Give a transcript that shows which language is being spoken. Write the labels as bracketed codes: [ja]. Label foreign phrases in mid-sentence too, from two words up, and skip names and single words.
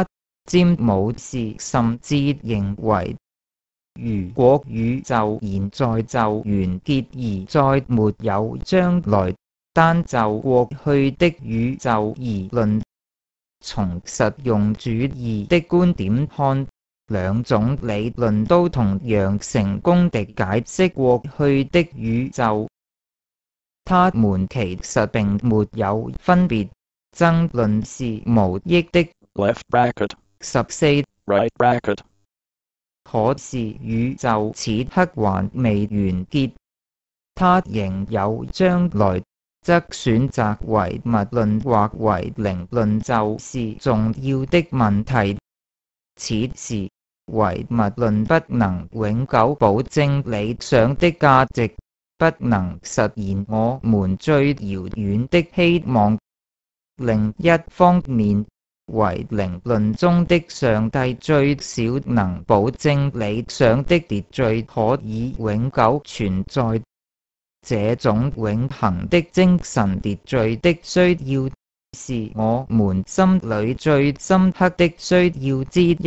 [zh] 詹姆士甚至認為，如果宇宙現在就完結而再沒有將來，單就過去的宇宙而論，從實用主義的觀點看，兩種理論都同樣成功地解釋過去的宇宙。它們其實並沒有分別，爭論是無益的。 [en] left bracket, 14. right bracket, [zh] 可是宇宙此刻還未完結，它仍有將來，則選擇唯物論或唯靈論就是重要的問題。此時，唯物論不能永久保證理想的價值，不能實現我們最遙遠的希望。另一方面，唯靈論中的上帝最少能保證理想的秩序可以永久存在。這種永恆的精神秩序的需要，是我們心裡最深刻的需要之一。